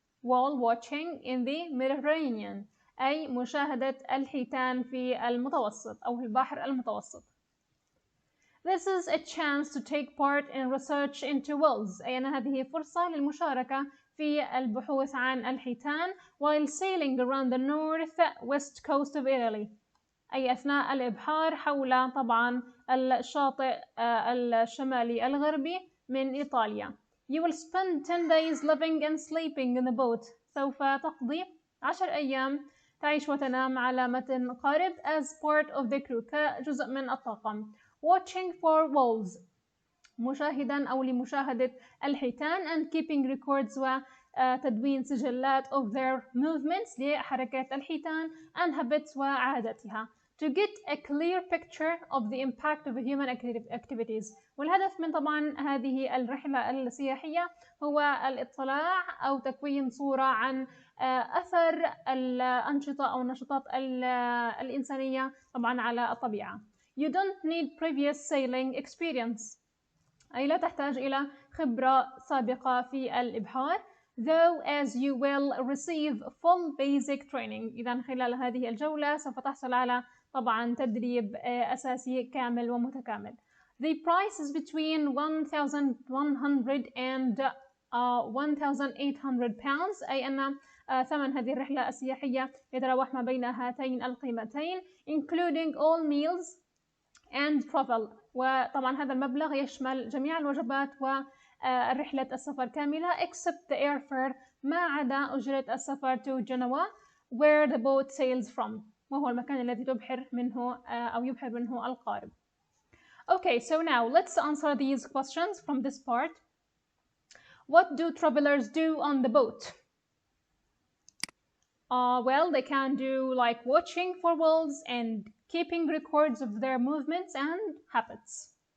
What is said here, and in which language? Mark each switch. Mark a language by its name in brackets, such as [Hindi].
[English] Whale watching in the Mediterranean [Arabic] أي مشاهدة الحيتان في المتوسط أو البحر المتوسط. [English] This is a chance to take part in research into whales، [Arabic] أي أن هذه فرصة للمشاركة في البحوث عن الحيتان [English] while sailing around the north-west coast of Italy، [Arabic] أي أثناء الإبحار حول طبعا الشاطئ الشمالي الغربي من إيطاليا. [English] You will spend 10 days living and sleeping in the boat. [Arabic] سوف تقضي 10 أيام تعيش وتنام على متن قارب [English] as part of the crew [Arabic] كجزء من الطاقم. [English] Watching for whales [Arabic] مشاهدا أو لمشاهدة الحيتان [English] and keeping records [Arabic] وتدوين سجلات [English] of their movements [Arabic] لحركات الحيتان [English] and habits [Arabic] وعاداتها [English] to get a clear picture of the impact of human activities. [Arabic] والهدف من طبعا هذه الرحلة السياحية هو الاطلاع أو تكوين صورة عن أثر الأنشطة أو النشاطات الإنسانية طبعا على الطبيعة. [English] You don't need previous sailing experience، [Arabic] أي لا تحتاج إلى خبرة سابقة في الإبحار. [English] Though as you will receive full basic training، [Arabic] إذا خلال هذه الجولة سوف تحصل على طبعا تدريب أساسي كامل ومتكامل. [English] The price is between 1,100 and 1,800 pounds، [Arabic] أي أن ثمن هذه الرحلة السياحية يتراوح ما بين هاتين القيمتين [English] including all meals and travel، [Arabic] وطبعا هذا المبلغ يشمل جميع الوجبات ورحلة السفر كاملة [English] except the airfare، [Arabic] ما عدا أجرة السفر [English] to Genoa where the boat sails from، [Arabic] وهو المكان الذي تبحر منه أو يبحر منه القارب. [English] Okay, so now let's answer these questions from this part. What do travelers do on the boat? Well, they can do like watching for whales and keeping records of their movements and habits.